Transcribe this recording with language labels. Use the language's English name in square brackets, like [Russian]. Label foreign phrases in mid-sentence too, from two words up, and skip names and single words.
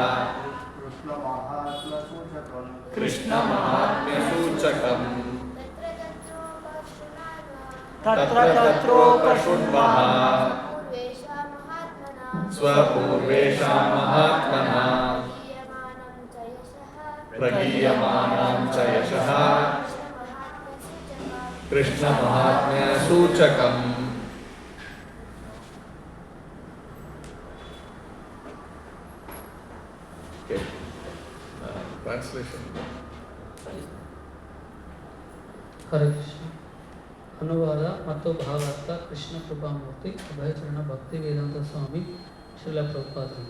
[Sanskrit] कृष्ण महात्म्य सूचकं तत्रोपशृण्वः स्वपूर्वेषां महात्मनां प्रगीयमानं च यशः कृष्ण महात्म्य सूचकं ಟ್ರಾನ್ಸ್ಲೇಷನ್. ಹರೇ ಕೃಷ್ಣ. [Kannada] ಅನುವಾದ ಮತ್ತು ಭಾವಾರ್ಥ ಕೃಷ್ಣ ಕೃಪಾಮೂರ್ತಿ ಅಭಯಚರಣ ಭಕ್ತಿ ವೇದಾಂತ ಸ್ವಾಮಿ ಶ್ರೀಲ ಪ್ರಭುಪಾದರಿಂದ.